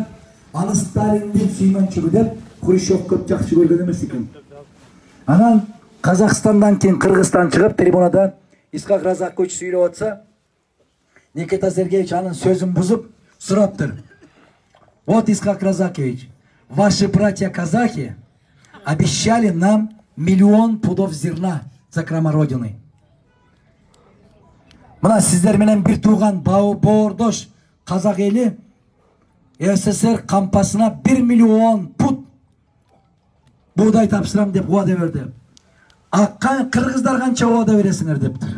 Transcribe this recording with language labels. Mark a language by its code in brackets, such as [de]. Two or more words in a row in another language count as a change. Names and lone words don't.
[ky] Аны Сталиндин сүймөнчүгү деп Хрущев көп жакшы көргөн эмес экен. Анан Казакстандан кийин Кыргызстан чыгып трибунада Исхак Разакович сүйлөп атса, Никита Сергеевич анын сөзүн бузуп сураптыр. [ru] Вот, Исхак Разакович, ваши братья казахи обещали нам 1 000 000 пудов зерна за закрома Родины. [ky] Мына сиздер менен бир тууган боордош казак эли СССР кампасына 1 000 000 пут буğday тапшырам деп уада берди. А кыргыздар канча уада бересиңер дептир.